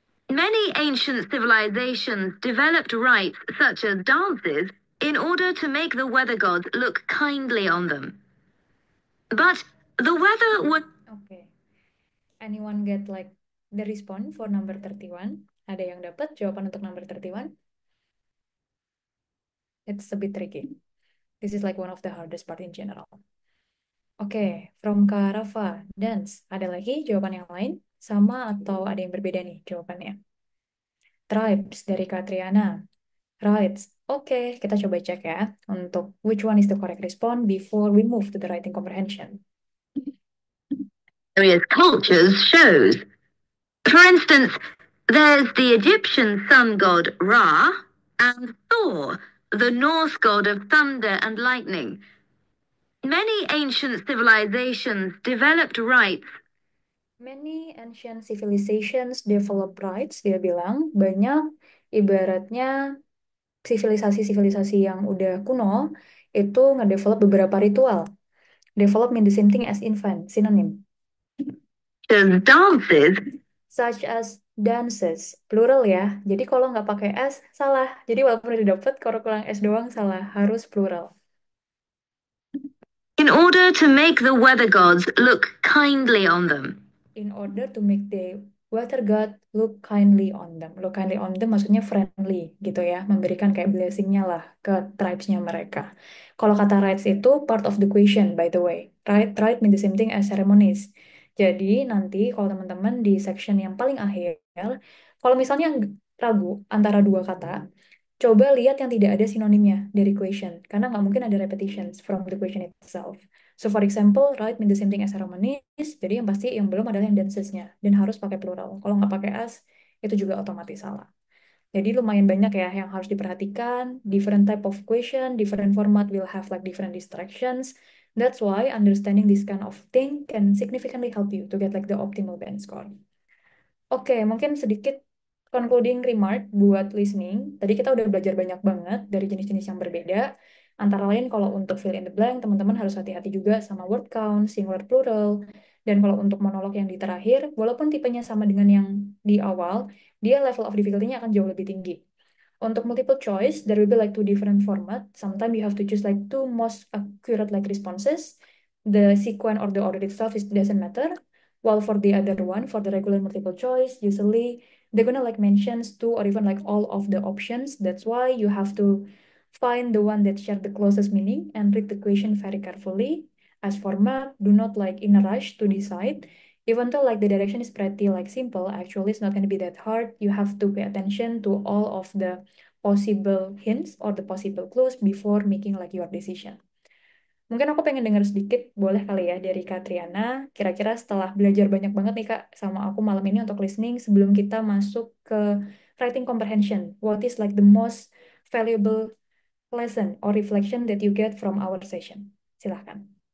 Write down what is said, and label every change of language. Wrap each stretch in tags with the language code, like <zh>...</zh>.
<en>Many ancient civilizations developed rites such as dances in order to make the weather gods look kindly on them. But the weather would. Okay. Anyone get like the response for number 31?</en> <id>Ada yang dapat jawaban untuk number 31?</id> <en>It's a bit tricky. This is like one of the hardest part in general.</en> <id>Oke, from Kak Rafa. Dance, ada lagi jawaban yang lain? Sama atau ada yang berbeda nih jawabannya?</id> <en>Tribes dari Kak Triana. Rights.</en> <id>Oke, kita coba cek ya untuk</id> <en>which one is the correct response before we move to the writing comprehension. Various cultures shows. For instance, there's the Egyptian sun god Ra and Thor, the Norse god of thunder and lightning. Many ancient civilizations developed rites. Many ancient civilizations develop rights,</en> <id>dia bilang. Banyak ibaratnya sivilisasi-sivilisasi yang udah kuno itu ngedevelop beberapa ritual.</id> <en>Develop mean the same thing as infant, synonym. Dances. Such as dances, plural ya.</en> <id>Jadi kalau nggak pakai S, salah. Jadi walaupun udah dapet, kalau kurang S doang salah. Harus plural.</id> <en>In order to make the weather gods look kindly on them. In order to make the weather god look kindly on them.</en> <id>Look kindly on them maksudnya friendly gitu ya. Memberikan kayak blessingnya lah ke tribes-nya mereka. Kalau kata rites itu</id> <en>part of the question by the way. Rite mean the same thing as ceremonies.</en> <id>Jadi nanti kalau teman-teman di section yang paling akhir, kalau misalnya ragu antara dua kata, Coba lihat yang tidak ada sinonimnya dari question, karena nggak mungkin ada</id> <en>repetitions from the question itself. So for example, write mean the same thing as ceremonies,</en> <id>jadi yang pasti yang belum adalah yang dances-nya, dan harus pakai plural. Kalau nggak pakai as, itu juga otomatis salah. Jadi lumayan banyak ya yang harus diperhatikan.</id> <en>Different type of question, different format will have like different distractions. That's why understanding this kind of thing can significantly help you to get like the optimal band score.</en> <id>Oke, mungkin sedikit concluding remark buat listening. Tadi kita udah belajar banyak banget dari jenis-jenis yang berbeda. Antara lain kalau untuk fill in the blank, teman-teman harus hati-hati juga sama word count, singular plural. Dan kalau untuk monolog yang di terakhir, walaupun tipenya sama dengan yang di awal, dia level of difficulty-nya akan jauh lebih tinggi.</id> <en>Untuk multiple choice, there will be like two different format. Sometimes you have to choose like two most accurate like responses. The sequence or the order itself is doesn't matter. While for the other one, for the regular multiple choice, usually they're gonna like mentions two or even like all of the options. That's why you have to find the one that share the closest meaning and read the question very carefully. As for map, do not like in a rush to decide. Even though like the direction is pretty like simple, actually it's not gonna be that hard. You have to pay attention to all of the possible hints or the possible clues before making like your decision.</en> <id>Mungkin aku pengen dengar sedikit, boleh kali ya, dari Kak Triana. Kira-kira setelah belajar banyak banget nih Kak sama aku malam ini untuk listening, sebelum kita masuk ke writing comprehension,</id> <en>what is like the most valuable lesson or reflection that you get from our session?</en> <id>Silahkan.</id>